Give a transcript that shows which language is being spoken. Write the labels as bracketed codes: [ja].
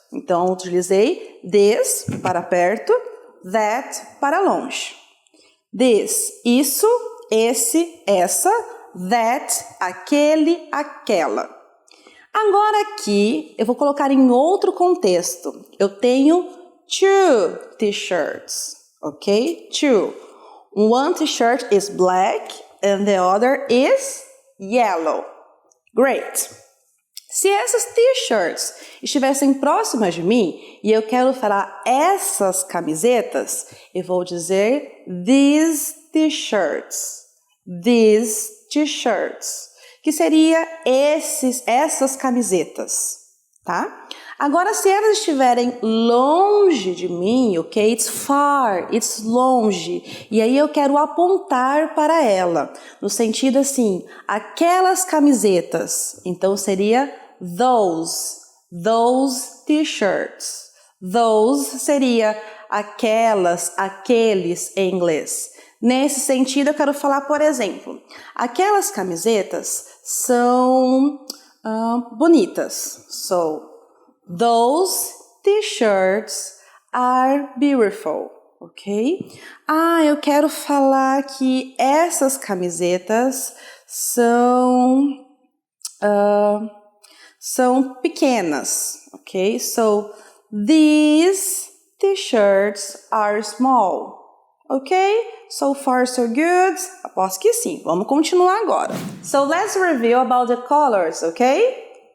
[pt] Então, eu utilizei this para perto, that para longe. This, isso, esse, essa, that, aquele, aquela. Agora aqui, eu vou colocar em outro contexto. Eu tenho [en] two t-shirts, [pt] ok? Two. [en] One t-shirt is black and the other is yellow. Great. [pt] Se essas t-shirts estivessem próximas de mim e eu quero falar essas camisetas, eu vou dizer [en] these t-shirts, [pt] que seria essas camisetas, tá? Agora, se elas estiverem longe de mim, ok? [en] It's far, it's [pt] longe. E aí eu quero apontar para ela, no sentido assim, aquelas camisetas. Então seria [en] those t-shirts. [pt] Those seria aquelas, aqueles em inglês. Nesse sentido, eu quero falar, por exemplo, aquelas camisetas são bonitas. [en] So, those t-shirts are beautiful, ok? [pt] Eu quero falar que essas camisetas são são pequenas, ok? [en] So, these t-shirts are small, ok? So far, so good? [pt] Aposto que sim. Vamos continuar agora. [en] So, let's review about the colors, ok?